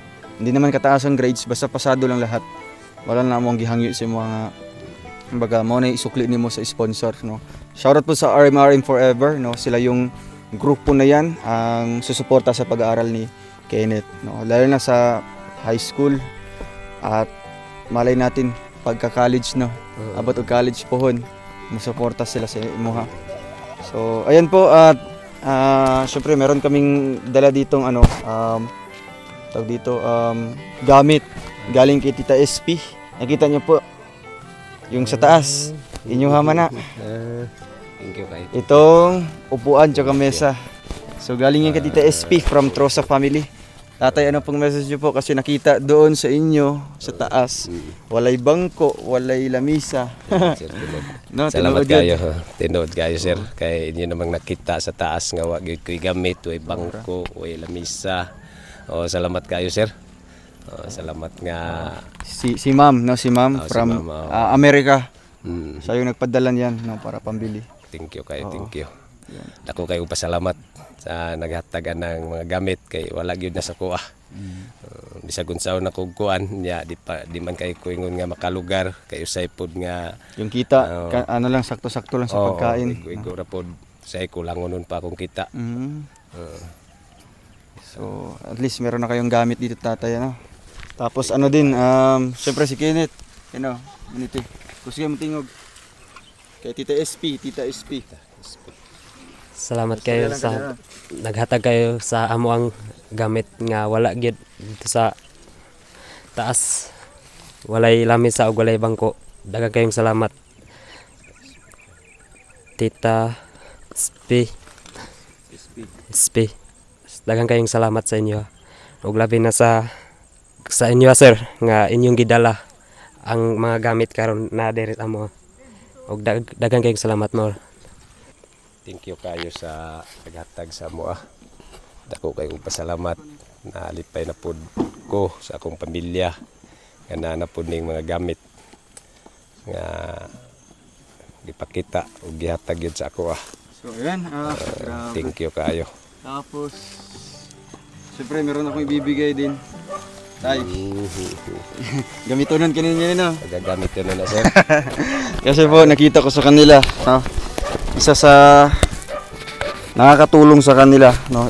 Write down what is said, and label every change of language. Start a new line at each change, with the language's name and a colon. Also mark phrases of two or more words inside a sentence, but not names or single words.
Filipino: Hindi naman kataas ang grades, basta pasado lang lahat.
Cebuano: Wala na among gihangyo sa mga kumbaga mo na isukli nimo sa sponsor no.
Filipino: Shoutout po sa RMRM Forever no, sila yung grupo na yan ang susuporta sa pag-aaral ni Kenneth no, lalo na sa high school at malay natin pagka-college no,
Cebuano: abot og college pohon musuporta sila sa imo
Filipino: So ayan po at syempre meron kaming dala ditong tawag dito gamit galing kay Tita SP. Nakita niyo po yung sa taas
Cebuano: inyong hamana.
English: Thank you kay.
Filipino: Itong upuan tsaka mesa. So galing yan kay Tita SP from Trosa family. Tatay, ano pong message niyo po? Kasi nakita doon sa inyo, sa taas,
Cebuano: walay bangko, walay lamisa. Sir, tinuod. No, Salamat tinuod yun. kayo. Tinuod kayo, sir. Kay inyo namang nakita sa taas nga wa gyud ko'y gamit, way bangko, way lamisa. O salamat kayo, sir. O, salamat nga
Filipino: Si ma'am, no, si ma'am Oh, si from ma'am, America. mm, Siya yung nagpadala niyan, no, para pambili.
English: thank you kayo, thank you.
Cebuano: Dako kayo pasalamat sa naghatagan ng mga gamit kay wala gyud na sa kuha. Bisag unsaon na kog kuan nya di man kay ko ingon nga makalugar kay usay pod nga
Filipino: Yung kita, ano lang, sakto-sakto lang sa pagkain.
Cebuano: Igo ra pod say kulangon pa akong kita. Mhm.
Filipino: So, at least meron na kayong gamit dito, tatay, ano. Tapos ano din, syempre si Kenneth,
English: minute.
Cebuano: Kusige mo tingog. Kay Tita SP. Salamat kayo sa naghatag kayo sa amo ang gamit nga wala gyud dito sa taas. Walay lamisa ug walay bangko. Daghang kayong salamat. Tita SP. Daghang kayong salamat sa inyo. Ug labi na sa inyo, sir, nga inyong gidala ang mga gamit karon na diri amo. Ug daghang kayong salamat mo.
English: Thank you
Cebuano: kayo sa naghatag sa amo. Dako kayo pasalamat na alipay na pod ko sa akong pamilya nga na pod ning mga gamit nga gipakita ug gihatag gyud sa ako.
Filipino: So, ayan. Grabe.
English: Thank you kayo.
Filipino: Tapos, syempre meron akong ibibigay din. Tay, gamitonan kanina yun, no? Gagamit yun na, sir. Kasi po, nakita ko sa kanila, no? Isa sa nakakatulong sa kanila, no?